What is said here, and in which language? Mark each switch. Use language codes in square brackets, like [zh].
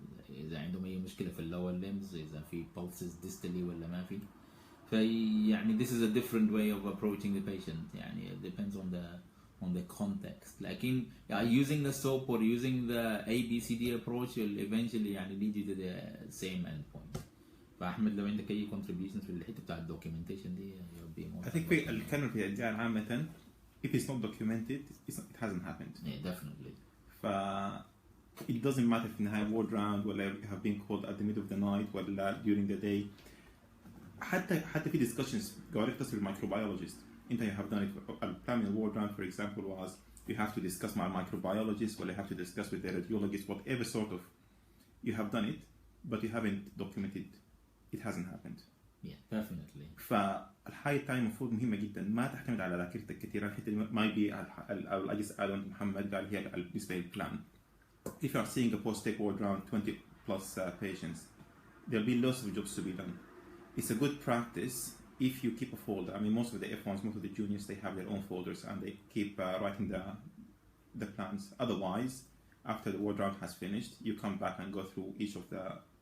[ar] إذا عندهم أي مشكلة في lower limbs, إذا في [en] pulses distally [ar] ولا ما في. فيعني [en] this is a different way of approaching the patient. يعني it depends on the context. [ar] لكن [en] using the SOAP or using the ABCD approach will eventually يعني lead you to the same endpoint. [ar] فأحمد لو عندك أي contributions في الحتة بتاع documentation دي [en] you'll be more. I think [ar] في الكلمة في الجال عامة [en] if it's not documented it hasn't happened. Yeah, definitely. it doesn't matter [ar] في النهاية [en] ward round ولا you have been called at the middle of the night ولا during the day. [ar] حتى في discussions قاعد تصل microbiologist. [en] You have done it. A primary ward round, for example, was you have to discuss my microbiologist, or you have to discuss with the radiologist, whatever sort of. You have done it, but you haven't documented. It hasn't happened. Yeah, definitely. [ar] فالحاجة الثانية المفروض مهمة جدا ما تعتمد على ذاكرتك كثيرا. الحتة ما يبي أو أجلس أدون محمد قال هي بالنسبة للبلان. [en] If you are seeing a post-take ward round 20 plus patients, there'll be lots of jobs to be done. It's a good practice. If you keep a folder, I mean, most of the F1s, most of the juniors, they have their own folders and they keep writing the plans. Otherwise, after the ward round has finished, you come back and go through each of the.